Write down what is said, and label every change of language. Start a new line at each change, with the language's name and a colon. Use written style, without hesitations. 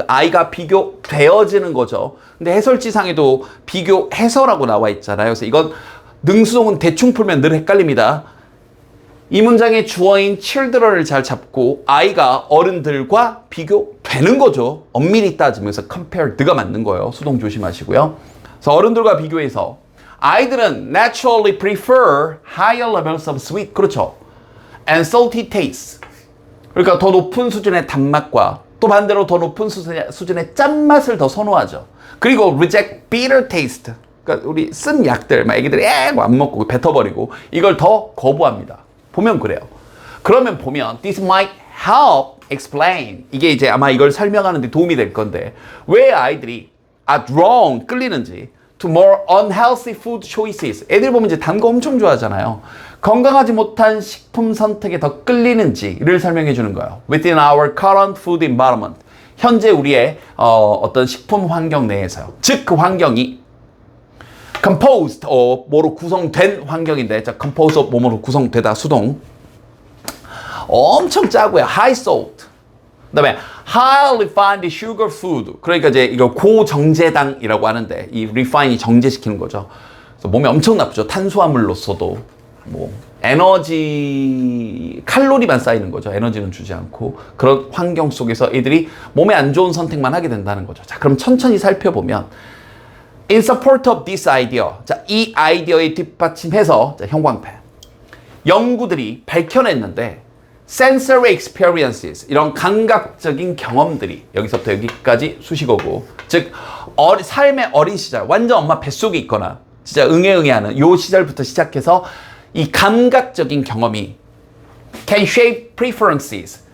Korean: 아이가 비교되어지는 거죠. 근데 해설지상에도 비교해서라고 나와 있잖아요. 그래서 이건 능수동은 대충 풀면 늘 헷갈립니다. 이 문장의 주어인 children을 잘 잡고 아이가 어른들과 비교되는 거죠. 엄밀히 따지면서 compared가 맞는 거예요. 수동 조심하시고요. 그래서 어른들과 비교해서 아이들은
English: naturally prefer higher levels of sweet.
Korean: 그렇죠.
English: and salty taste.
Korean: 그러니까 더 높은 수준의 단맛과 또 반대로 더 높은 수준의 짠맛을 더 선호하죠. 그리고
English: reject bitter taste.
Korean: 그러니까 우리 쓴 약들, 막 애기들이 안 먹고 뱉어버리고 이걸 더 거부합니다. 보면 그래요. 그러면 보면
English: this might help explain.
Korean: 이게 이제 아마 이걸 설명하는 데 도움이 될 건데 왜 아이들이
English: are drawn,
Korean: 끌리는지
English: to more unhealthy food choices.
Korean: 애들 보면 이제 단 거 엄청 좋아하잖아요. 건강하지 못한 식품 선택에 더 끌리는지를 설명해 주는 거예요.
English: Within our current food environment.
Korean: 현재 우리의 어떤 식품 환경 내에서요. 즉 그 환경이 composed 뭐로 구성된 환경인데 자 composed of 뭐로 구성되다 수동 엄청 짜고요.
English: high salt
Korean: 그다음에
English: high refined sugar food
Korean: 그러니까 이제 이걸 고정제당이라고 하는데 이 refine이 정제시키는 거죠. 그래서 몸에 엄청 나쁘죠. 탄수화물로서도 뭐 에너지 칼로리만 쌓이는 거죠. 에너지는 주지 않고 그런 환경 속에서 애들이 몸에 안 좋은 선택만 하게 된다는 거죠. 자 그럼 천천히 살펴보면
English: In support of this idea.
Korean: 자, 이 아이디어에 뒷받침해서 자, 형광펜. 연구들이 밝혀냈는데
English: sensory experiences
Korean: 이런 감각적인 경험들이 여기서부터 여기까지 수식어고 즉 삶의 어린 시절 완전 엄마 뱃속에 있거나 진짜 응애응애하는 요 시절부터 시작해서 이 감각적인 경험이
English: can shape preferences.